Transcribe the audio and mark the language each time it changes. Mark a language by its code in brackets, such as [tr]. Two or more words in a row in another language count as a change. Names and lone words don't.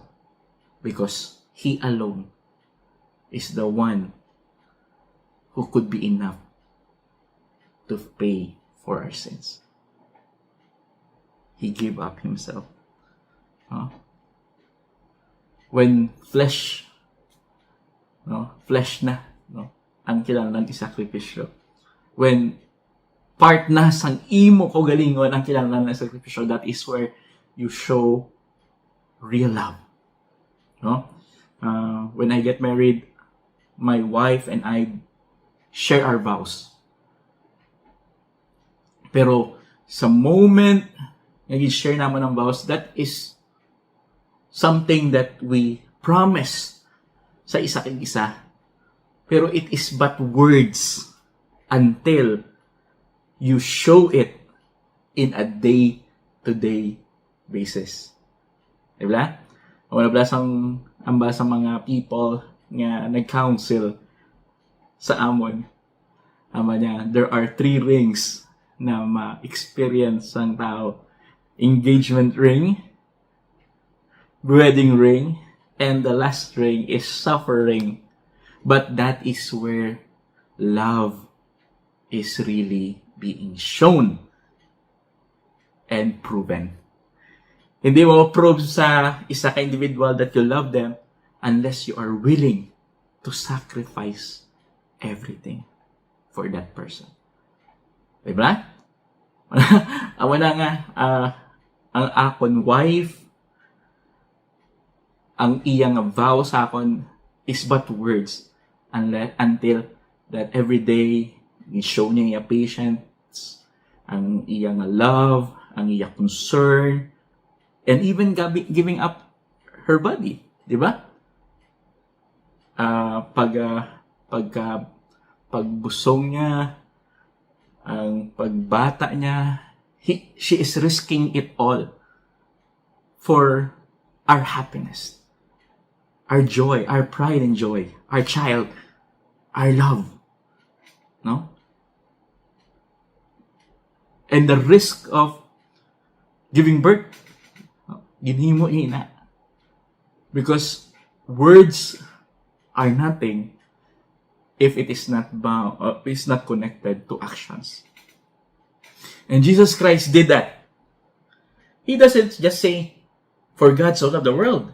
[en] Because He alone is the one who could be enough to pay for our sins. He gave up Himself. When flesh na, [hil] ang kinahanglan isakripisyo. [en] When part [hil] na sang imo kaugalingon ang kinahanglan na sakripisyo, [en] that is where you show real love. No? When I get married, my wife and I share our vows. [hil] Pero sa moment nag-share naman ng vows, [en] that is something that we promise [hil] sa isa kang isa. [en] Pero it is but words until you show it in a day-to-day basis. Diba? [hil] Wala ba sang amba sa mga people nga nag-counsel sa amon. Ama niya, [en] there are 3 rings [hil] na ma-experience ang tao. [en] Engagement ring, wedding ring, and the last ring is suffering. But that is where love is really being shown and proven. [hil] Hindi mo prove sa isa ka individual [en] that you love them unless you are willing to sacrifice everything for that person. [hil] Diba? Wala nga, ang akon wife, ang iyang vow sa akon [en] is but words until that every day [hil] i-show niya yung patience, ang iyang love, ang iyang concern, [en] and even giving up her body, [hil] di ba? Pagbusong niya, ang pagbata niya, [en] she is risking it all for our happiness, our joy, our pride and joy, our child, our love. No? And the risk of giving birth, [hil] ginhimo ina. [en] Because words are nothing if it is not connected to actions. And Jesus Christ did that. He doesn't just say, "For God so loved the world."